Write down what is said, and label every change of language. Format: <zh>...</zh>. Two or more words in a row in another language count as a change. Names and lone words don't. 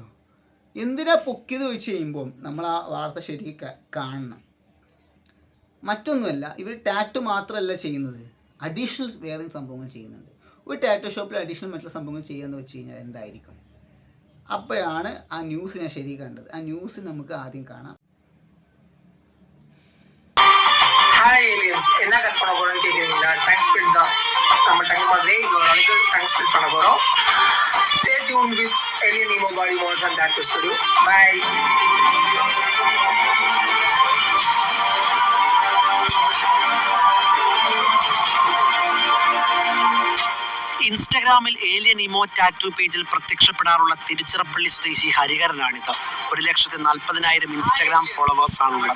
<ml>എന്തിനാ പൊക്കിയത് ചോദിച്ച് കഴിയുമ്പോൾ നമ്മൾ ആ വാർത്ത ശരിക്കും കാണണം. മറ്റൊന്നുമല്ല, ഇവർ ടാറ്റു മാത്രമല്ല ചെയ്യുന്നത്, അഡീഷണൽ വേറെ സംഭവങ്ങൾ ചെയ്യുന്നുണ്ട്. ഒരു ടാറ്റു ഷോപ്പിൽ അഡീഷണൽ മറ്റുള്ള സംഭവങ്ങൾ ചെയ്യാന്ന് വെച്ച് കഴിഞ്ഞാൽ എന്തായിരിക്കും? അപ്പോഴാണ് ആ ന്യൂസ് ഞാൻ ശരി കണ്ടത്. ആ ന്യൂസ് നമുക്ക് ആദ്യം കാണാം.</ml> <en>Hi Aliens,</en> <ta>என்ன கட் பண்ண போறோம்னு கேக்குறீங்களா?</ta> <en>tongue split</en> <ta>தான். நம்ம டங் மாதிரி இன்னொரு நாளைக்கு</ta> <en>tongue split</en> <ta>பண்ண போறோம்.</ta> <en>Stay tune with Alien EMO Body Motion and Tattoo Studio. Bye.</en> <ml>ഇൻസ്റ്റഗ്രാമിൽ ഏലിയൻ ഇമോ ടാറ്റു പേജിൽ പ്രത്യക്ഷപ്പെടാറുള്ള തിരുച്ചിറപ്പള്ളി സ്വദേശി ഹരിഹരനാണിത്. 1,40,000</ml> <en>Instagram followers</en> <ml>ആണുള്ളത്.</ml>